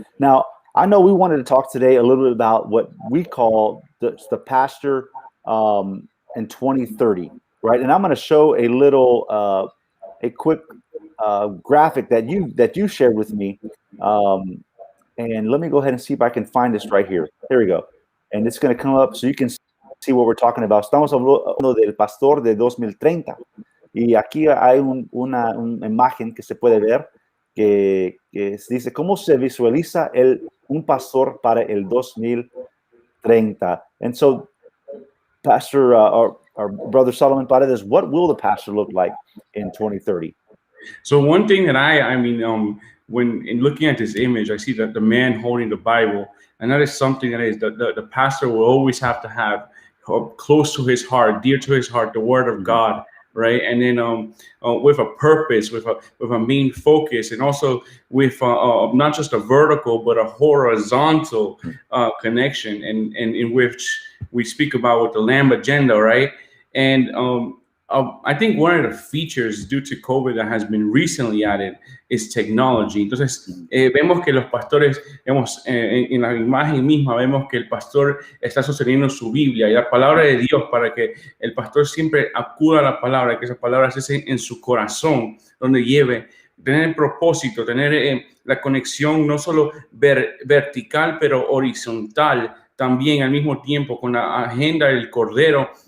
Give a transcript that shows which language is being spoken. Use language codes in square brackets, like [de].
[en] Now, I know we wanted to talk today a little bit about what we call the pastor in 2030, right? And I'm going to show a little, a quick graphic that you shared with me. And let me go ahead and see if I can find this right here. There we go. And it's going to come up so you can see what we're talking about. [es] Estamos hablando del pastor de 2030. Y aquí hay una imagen que se puede ver que dice cómo se visualiza un pastor para el 2030. [en] And so, Pastor, our brother Salomon Paredes, what will the pastor look like in 2030? So one thing that I mean, when in looking at this image, I see that the man holding the Bible, and that is something that is the pastor will always have to have close to his heart, dear to his heart, the Word of God, right? And then with a purpose, with a main focus, and also with not just a vertical but a horizontal connection, and in which we speak about with the Lamb agenda, right? And I think one of the features due to COVID that has been recently added is technology. [es] Entonces, vemos que los pastores, vemos en la imagen misma, vemos que el pastor está sosteniendo su Biblia y la palabra de Dios para que el pastor siempre acuda a la palabra, que esa palabra se en su corazón, donde lleve, tener el propósito, tener la conexión no solo vertical, pero horizontal, también al mismo tiempo con la agenda del Cordero.